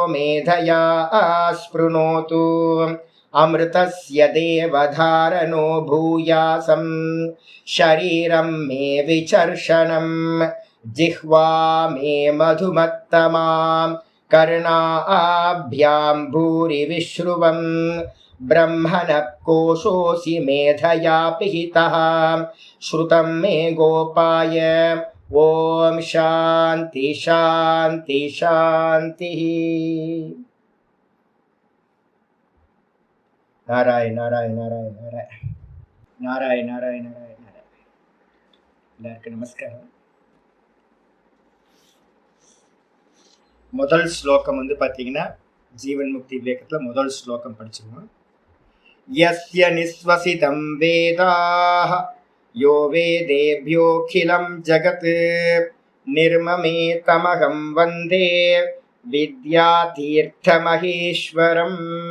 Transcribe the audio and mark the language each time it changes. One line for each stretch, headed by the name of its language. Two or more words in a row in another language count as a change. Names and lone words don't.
Sanskrit: मेधया स्पृणोतु अमृतस्य देवधारणो भूयासं शरीरं मे विचर्षणं जिह्वा मे मधुमत्तमा कर्णाभ्यां भूरि विश्रुवं ब्रह्मणः कोशोऽसि मेधया पिहितः श्रुतं मे गोपाय। ॐ शान्ति शान्ति शान्तिः। नारायण नारायण नारायण नारायण नारायण नारायण नारायण नारायण।
Tamil: எல்லாருக்கும் நமஸ்காரம். முதல் ஸ்லோகம் பார்த்தீங்கன்னா ஜீவன் முக்தி விவேகத்தில் முதல் ஸ்லோகம் படிச்சிருவோம்.
Sanskrit: यस्य निश्वसितं वेदाः यो वेदेभ्योऽखिलं जगत् निर्ममे तमहं वन्दे विद्या तीर्थ महेश्वरम्.